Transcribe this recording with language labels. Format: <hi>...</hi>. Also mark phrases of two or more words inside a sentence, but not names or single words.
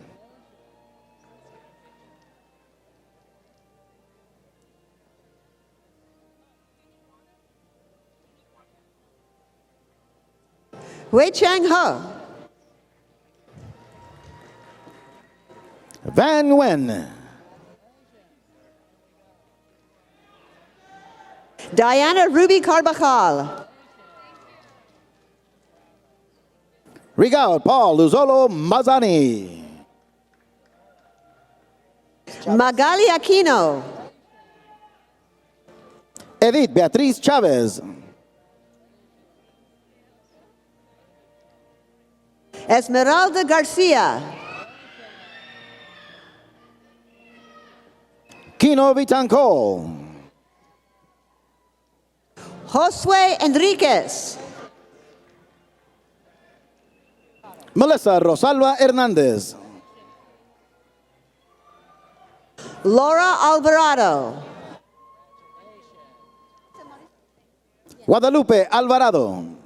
<en>Wei Chang Ho. Van Nguyen. Diana Ruby Carbajal. Rigaud Paul Luzolo Mazani. Magali Aquino. Edith Beatriz Chavez. Esmeralda Garcia. Kino Vitancol. Josue Enriquez. Melissa Rosalba Hernández. Laura Alvarado. Guadalupe Alvarado.</en>